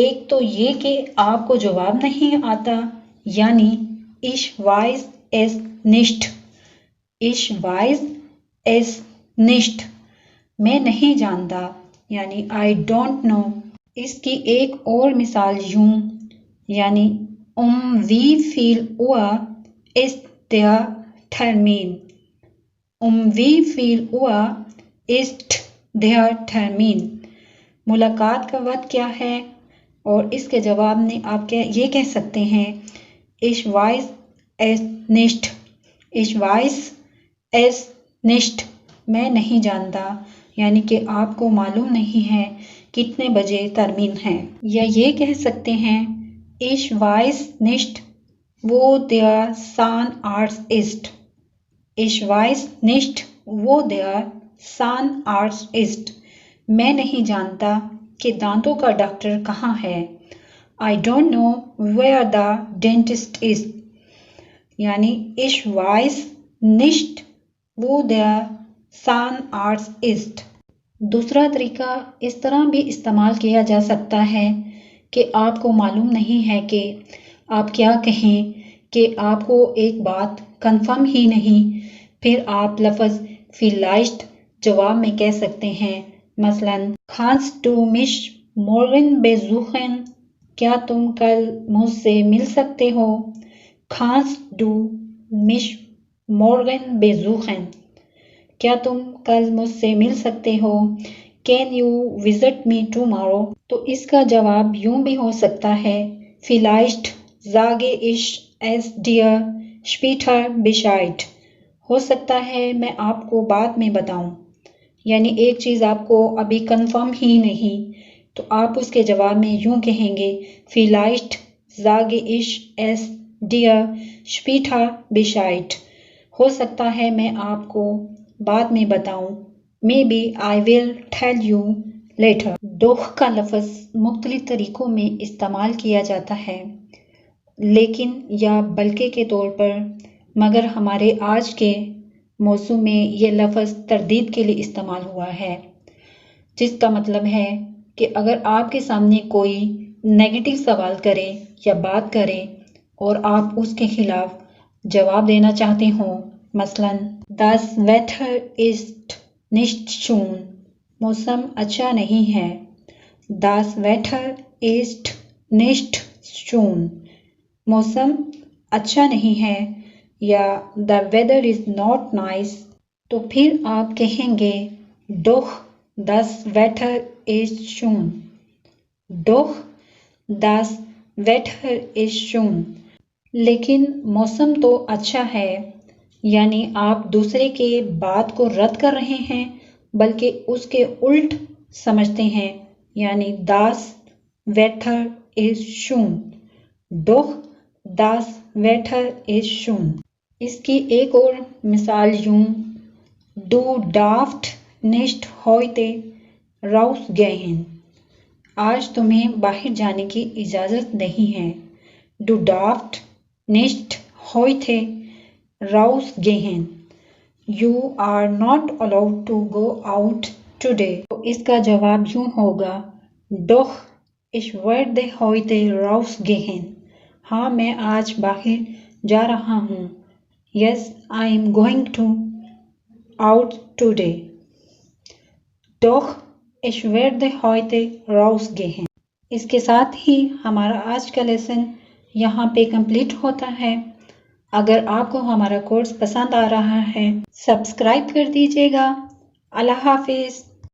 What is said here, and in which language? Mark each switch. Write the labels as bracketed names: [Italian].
[Hindi] एक तो ये कि आपको जवाब नहीं आता, यानी [German] ich weiß es nicht, ich weiß es nicht, [Hindi] मैं नहीं जानता, यानी [English] I don't know। [Hindi] इसकी एक और मिसाल यूं, यानी [German] Wie viel Uhr ist der Termin? Wie viel Uhr ist der Termin? [Hindi] मुलाकात का वक्त क्या है? और इसके जवाब में आप ये कह सकते हैं [German] Ich weiß es nicht. Ich weiß es nicht. [Hindi] मैं नहीं जानता, यानी कि आपको मालूम नहीं है कितने बजे तरमीन है। या ये कह सकते हैं [German] Ich weiß nicht, wo der Zahnarzt ist. Ich weiß nicht, wo der Zahnarzt ist. [Hindi] मैं नहीं जानता कि दांतों का डॉक्टर कहाँ है। [English] I don't know where the dentist is. [German] यानी Ich weiß nicht, wo der Zahnarzt ist. [Hindi] दूसरा तरीका इस तरह भी इस्तेमाल किया जा सकता है कि आपको मालूम नहीं है कि आप क्या कहें, कि आपको एक बात कंफर्म ही नहीं, फिर आप लफ्ज़ vielleicht जवाब में कह सकते हैं। [German] मसलन Kannst du mich morgen besuchen? [Hindi] क्या तुम कल मुझसे मिल सकते हो? [German] Kannst du mich morgen besuchen? [Hindi] क्या तुम कल मुझसे मिल सकते हो? [English] Can you visit me tomorrow? [Hindi] तो इसका जवाब यूं भी हो सकता है [German] Vielleicht sage ich es dir später Bescheid. [Hindi] हो सकता है मैं आपको बाद में बताऊं। यानी एक चीज़ आपको अभी कंफर्म ही नहीं, तो आप उसके जवाब में यूं कहेंगे [German] Vielleicht sage ich es dir später Bescheid. [Hindi] हो सकता है मैं आपको बाद में बताऊं। [English] Maybe I will tell you later. [Hindi] दोख का लफ्ज़ मुख्तलिफ तरीकों में इस्तेमाल किया जाता है, लेकिन या बल्कि के तौर पर, मगर हमारे आज के मौसू में ये लफ्ज़ तरदीद के लिए इस्तेमाल हुआ है, जिसका मतलब है कि अगर आपके सामने कोई नेगेटिव सवाल करे या बात करे और आप उसके खिलाफ जवाब देना चाहते हो, मसलन [German] Das Wetter ist nicht schön. [Hindi] मौसम अच्छा नहीं है। [German] Das Wetter ist nicht schön. [Hindi] मौसम अच्छा नहीं है। [English] या The weather is not nice. [Hindi] तो फिर आप कहेंगे [German] Doch das Wetter ist schön. Doch das Wetter ist schön. [Hindi] लेकिन मौसम तो अच्छा है, यानी आप दूसरे के बात को रद्द कर रहे हैं, बल्कि उसके उल्ट समझते हैं। [German] यानी Das Wetter ist schön. Doch das Wetter ist schön. [Hindi] इसकी एक और मिसाल यूं [German] Du darfst nicht heute rausgehen. [Hindi] आज तुम्हें बाहर जाने की इजाज़त नहीं है। [German] Du darfst nicht heute rausgehen. [English] You are not allowed to go out today. [Hindi] तो इसका जवाब यूं होगा [German] Doch ich werde heute rausgehen. [Hindi] हाँ, मैं आज बाहर जा रहा हूँ। [English] Yes, I am going to out today. [German] Doch ich werde heute rausgehen. [Hindi] इसके साथ ही हमारा आज का लेसन यहाँ पे कंप्लीट होता है। अगर आपको हमारा कोर्स पसंद आ रहा है, सब्सक्राइब कर दीजिएगा। अल्लाह हाफिज़।